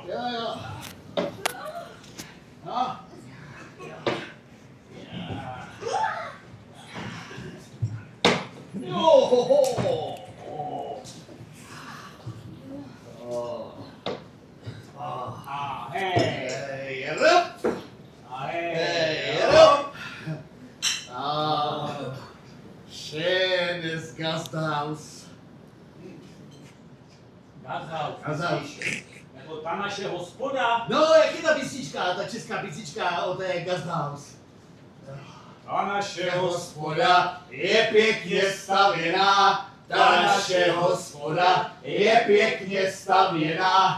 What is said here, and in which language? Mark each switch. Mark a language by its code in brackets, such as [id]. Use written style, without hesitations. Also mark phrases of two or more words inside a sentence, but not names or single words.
[cs] Jo. No. Jo, Hej, rup. hej, Rup. [de] Schönes Gasthaus. Gasthaus. [cs] Nebo ta naše hospoda. No, jak je ta písnička, ta česká písnička o té Gasthaus? Ta naše Hospoda je pěkně stavěná, ta naše hospoda je pěkně stavěná.